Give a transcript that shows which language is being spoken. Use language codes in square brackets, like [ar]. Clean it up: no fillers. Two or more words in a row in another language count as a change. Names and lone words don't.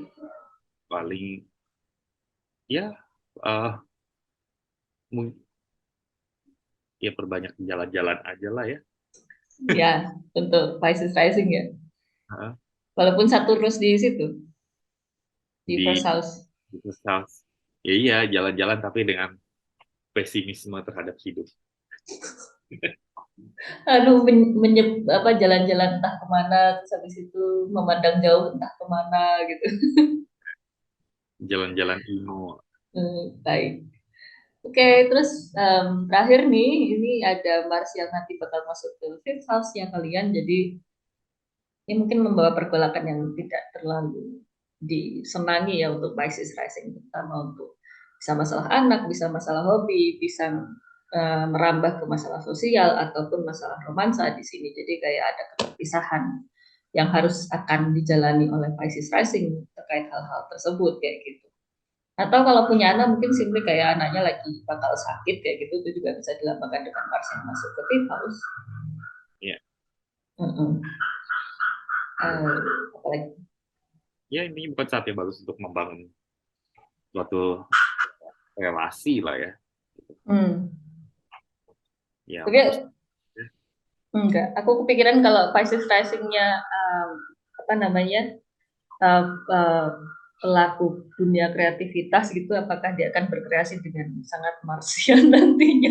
[id] paling ya eh mung- ya perbanyak jalan-jalan aja lah ya. Ya, untuk [en] Pisces rising [id] ya. Heeh. Walaupun Saturnus di situ, di Di [en] first house. Business House. [id] Ya iya, jalan-jalan tapi dengan pesimisme terhadap hidup. Aduh, apa jalan-jalan entah kemana, terus habis itu memandang jauh entah kemana gitu. Jalan-jalan emo. Baik. Oke, terus terakhir nih, ini ada Mars yang nanti bakal masuk ke [en] fifth house- [id] nya kalian, jadi ini mungkin membawa pergolakan yang tidak terlalu disenangi ya untuk [en] Pisces rising, [id] terutama untuk bisa masalah anak, bisa masalah hobi, bisa merambah ke masalah sosial ataupun masalah romansa di sini. Jadi kayak ada perpisahan yang harus akan dijalani oleh [en] Pisces rising [id] terkait hal-hal tersebut kayak gitu. Atau kalau punya anak mungkin simply kayak anaknya lagi bakal sakit kayak gitu, itu juga bisa dilambangkan dengan Mars yang masuk ke [en] fifth house. [id] Ya, Mm-mm. Apalagi. ya ini bukan saat yang bagus untuk membangun suatu relasi lah ya. Hmm. Ya fokus. Tapi enggak, aku kepikiran kalau [en] Pisces rising- [id] nya apa namanya uh, uh, pelaku dunia kreativitas gitu, apakah dia akan berkreasi dengan sangat Marsian nantinya?